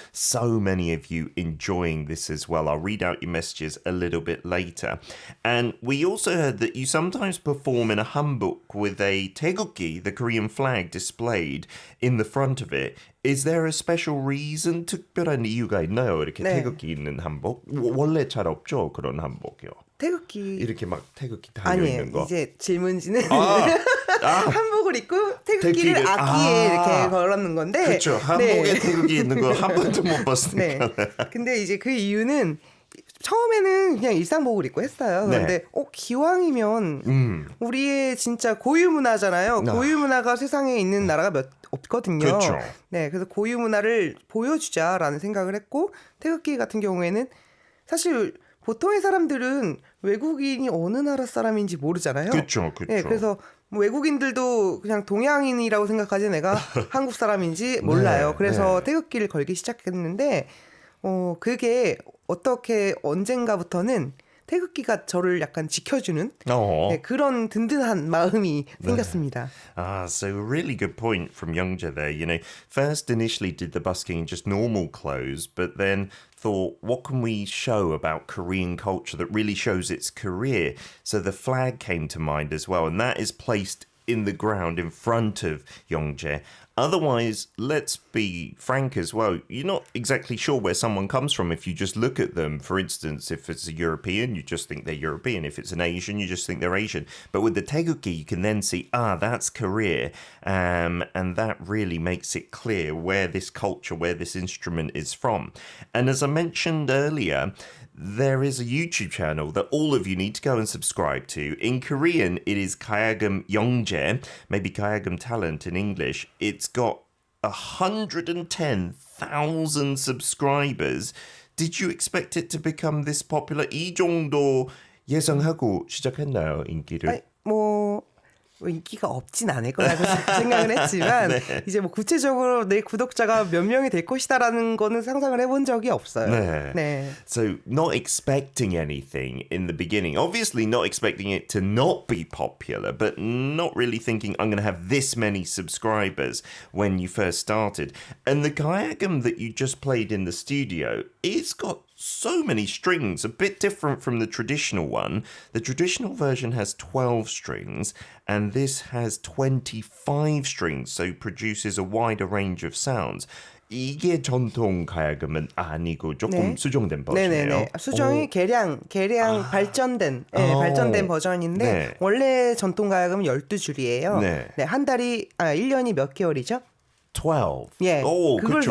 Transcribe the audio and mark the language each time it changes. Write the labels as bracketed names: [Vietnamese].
[English] So many of you enjoying this as well. I'll read out your messages a little bit later. And we also heard that you sometimes perform in a hanbok with a taeguk 태극기, the Korean flag displayed in the front of it. Is there a special reason? [Korean] 특별한 이유가 있나요? 이렇게 네. 태극기 있는 한복? 원래 잘 없죠, 그런 한복이요. 태극기 이렇게 막 태극기 달려 있는 거. 아니에요. 이제 질문지는 한복을 입고 태극기를 악기에 이렇게 걸었는 건데. 그렇죠. 한복에 태극기 있는 거 한 번도 못 봤으니까. 네. 근데 이제 그 이유는 처음에는 그냥 일상복을 입고 했어요. 그런데 기왕이면 우리의 진짜 고유 문화잖아요. 고유 문화가 세상에 있는 나라가 몇 없거든요. 그렇죠. 네, 그래서 고유 문화를 보여주자라는 생각을 했고 태극기 같은 경우에는 사실 보통의 사람들은 외국인이 어느 나라 사람인지 모르잖아요. 그렇죠, 그렇죠. 네, 그래서 뭐 외국인들도 그냥 동양인이라고 생각하지 내가 한국 사람인지 몰라요. 그래서 태극기를 걸기 시작했는데 그게 어떻게 언젠가부터는 태극기가 저를 약간 지켜주는 네, 그런 든든한 마음이 생겼습니다. [English] So a really good point from Youngja there. You know, first initially did the busking in just normal clothes, but then thought, what can we show about Korean culture that really shows its career? So the flag came to mind as well, and that is placed in the ground in front of Youngjae. Otherwise, let's be frank as well, you're not exactly sure where someone comes from if you just look at them. For instance, if it's a European, you just think they're European. If it's an Asian, you just think they're Asian. But with the Taeguki, you can then see, that's Korea. And that really makes it clear where this culture, where this instrument is from. And as I mentioned earlier, there is a YouTube channel that all of you need to go and subscribe to. In Korean, it is Kayagum Youngjae, maybe Kayagum Talent in English. It's got 110,000 subscribers. Did you expect it to become this popular? [Korean] 이 정도 예상하고 시작했나요, 인기를? 인기가 없진 않을 거라고 생각을 했지만 이제 뭐 구체적으로 내 구독자가 몇 명이 될 것이다라는 거는 상상을 해본 적이 없어요. 네. [English] So not expecting anything in the beginning. Obviously not expecting it to not be popular, but not really thinking I'm going to have this many subscribers when you first started. And the Kayagum that you just played in the studio, it's got so many strings, a bit different from the traditional one. The traditional version has 12 strings and this has 25 strings, so produces a wider range of sounds. [Korean] 이게 전통 가야금은 아니고 조금 수정된 버전이에요. 네네네. 수정이 개량 발전된 발전된 버전인데 원래 전통 가야금은 12줄이에요. 네, 한 달이 1년이 몇 개월이죠? 12. 예, 그걸 그렇죠.